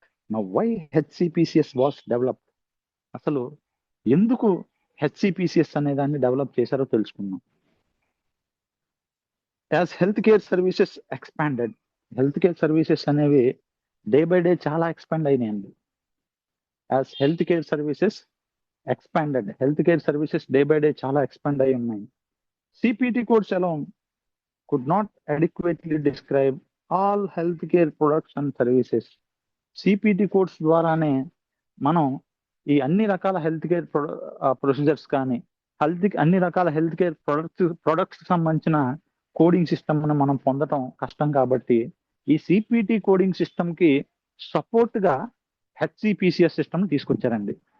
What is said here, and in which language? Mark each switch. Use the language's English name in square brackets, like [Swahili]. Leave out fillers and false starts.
[English] now why HCPCS was develop, [Telugu] అసలు ఎందుకు హెచ్సిపిసిఎస్ అనే దాన్ని డెవలప్ చేశారో తెలుసుకుందాం. [English] as health care services expanded, [Telugu] health care services అనేవి డే బై డే చాలా ఎక్స్పాండ్ అయినాయండి. [English] as health care services expanded, [Telugu] health care services day by day చాలా ఎక్స్పాండ్ అయి ఉన్నాయి. [English] CPT codes alone could not adequately describe all healthcare products and services. [Telugu] CPT codes ద్వారానే మనం ఈ అన్ని రకాల హెల్త్ కేర్ ప్రొసీజర్స్ కానీ అన్ని రకాల హెల్త్ కేర్ ప్రొడక్ట్స్ సంబంధించిన కోడింగ్ సిస్టమ్ మనం పొందటం కష్టం. కాబట్టి ఈ సిపిటి కోడింగ్ సిస్టమ్ కి సపోర్ట్ గా హెచ్సిపిసిఎస్ సిస్టమ్ తీసుకొచ్చారండి.